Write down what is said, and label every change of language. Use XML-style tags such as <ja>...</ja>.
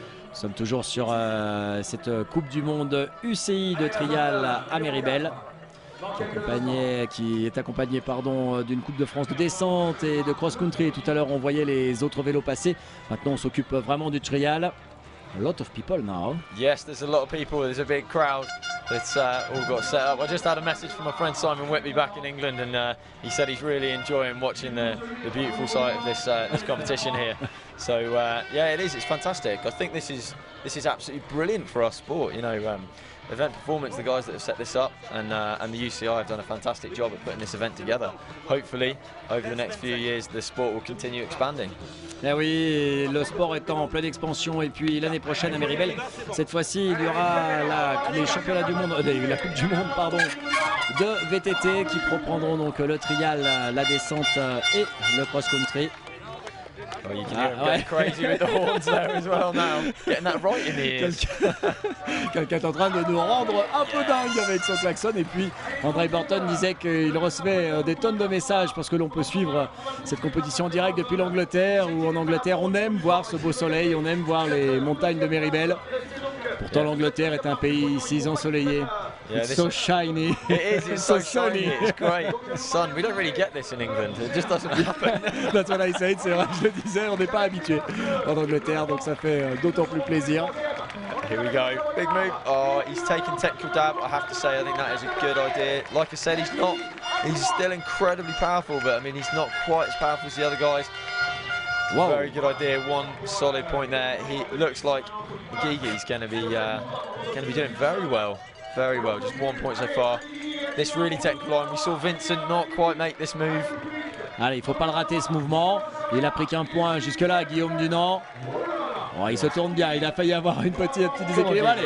<fr>Nous sommes toujours sur cette Coupe du Monde UCI de trial à Méribel, qui est accompagnée d'une Coupe de France de descente et de cross-country. Tout à l'heure, on voyait les autres vélos passer. Maintenant, on s'occupe vraiment du trial.</fr> <en>A lot of people now. Yes, there's a lot of people. There's a big crowd that's all got set up. I just had a message from my friend Simon Whitby back in England, and he said he's really enjoying watching the beautiful sight of this competition here. So yeah, it is. It's fantastic. I think this is absolutely brilliant for our sport. You know, event performance. The guys that have set this up and the UCI have done a fantastic job at putting this event together. Hopefully, over the next few years, the sport will continue expanding.</en> <fr>Eh oui, le sport est en pleine expansion, et puis l'année prochaine à Méribel, cette fois-ci, il y aura les championnats du monde, la Coupe du Monde, pardon, de VTT qui reprendront donc le trial, la descente et le cross-country.</fr> <en>Oh, you can hear him going crazy with the horns there as well now, getting that right in the ears.</en> <fr>Quelqu'un est en train de nous rendre un peu dingue avec son klaxon. Et puis André Burton disait qu'il recevait des tonnes de messages parce que l'on peut suivre cette compétition en direct depuis l'Angleterre, où en Angleterre on aime voir ce beau soleil, on aime voir les montagnes de Méribel. Pourtant l'Angleterre est un pays si ensoleillé.</fr> <en>It's so shiny. It is, it's so shiny, it's great. The sun, we don't really get this in England, it just doesn't happen. That's what I said,</en> <fr>c'est vrai, je le disais, on n'est pas habitué en Angleterre, donc ça fait d'autant plus plaisir.</fr> <en>Here we go, big move. Oh, he's taken technical dab. I have to say, I think that is a good idea. Like I said, he's not He's still incredibly powerful, but I mean, he's not quite as powerful as the other guys. It's a very good idea. One solid point there. He looks like Gigi's going to be doing very well. Very well. Just 1 point so far. This really technical line. We saw Vincent not quite make this move.</en> <fr>Allez, il faut pas le rater ce mouvement. Il a pris qu'un point jusque-là, Guillaume Dunant. Oh, il se tourne bien. Il a failli avoir un petit déséquilibre.</fr>